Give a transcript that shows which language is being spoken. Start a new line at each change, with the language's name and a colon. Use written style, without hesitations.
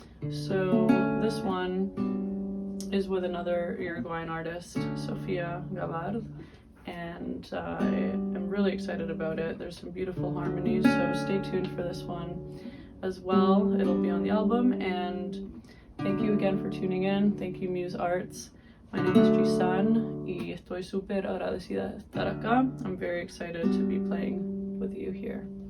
English: So this one is with another Uruguayan artist, Sofia Gavard, and I am really excited about it. There's some beautiful harmonies, so stay tuned for this one as well. It'll be on the album, and thank you again for tuning in. Thank you, MUSE Arts. My name is Gisun,
Spanish: y estoy súper agradecida de estar acá.
English: I'm very excited to be playing with you here.